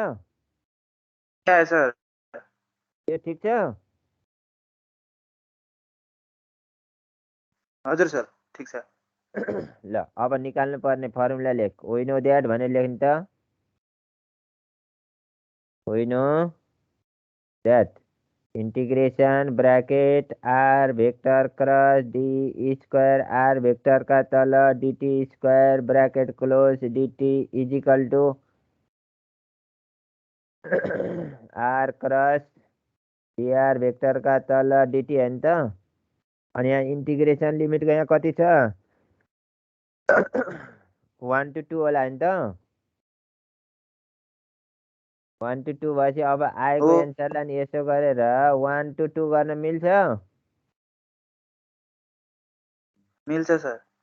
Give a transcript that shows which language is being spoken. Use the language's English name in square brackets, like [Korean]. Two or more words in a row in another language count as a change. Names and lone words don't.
[Hindi] क्या है सर [Nepali] यो ठिक छ हजुर सर ठिक छ ल अब निकाल्नु पर्ने फर्मुला लेख [English] we know that [Nepali] भनेर लेख्नु त [English] we know that integration bracket r vector cross d square r vector [Nepali] का तल [English] dt square bracket close dt is equal to r cross dr vector [Nepali] का तल dt है नि त अनि यहाँ इंटीग्रेशन लिमिट यहाँ कति छ 1 to 2 होला नि त 1 to 2 भएपछि अब आएको हो एन्सरलाई नि यसो गरेर 1 to 2 गर्न मिल्छ मिल्छ सर